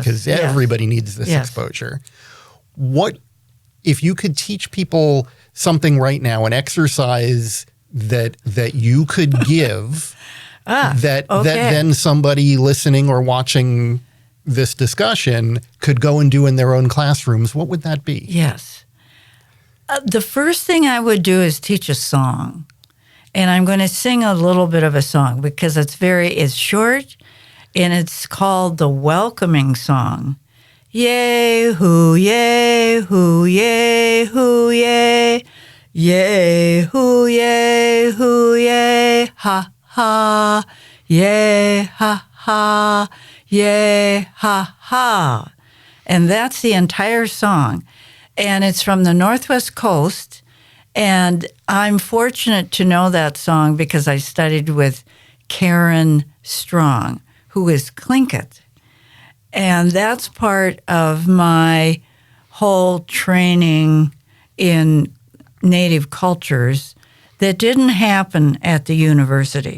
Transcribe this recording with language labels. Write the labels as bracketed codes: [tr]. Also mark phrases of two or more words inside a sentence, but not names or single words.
[en] Because everybody needs this exposure. What if you could teach people something right now, an exercise that you could give that then somebody listening or watching this discussion could go and do in their own classrooms, what would that be? Yes. The first thing I would do is teach a song. And I'm going to sing a little bit of a song because it's short and it's called the Welcoming Song. Yay, hoo, yay, hoo, yay, hoo, yay. Yay, hoo, yay, ha, ha. Yay, ha, ha. Yay, ha, ha. And that's the entire song. And it's from the Northwest Coast. And I'm fortunate to know that song because I studied with Karen Strong, who is Tlingit. And that's part of my whole training in Native cultures that didn't happen at the university.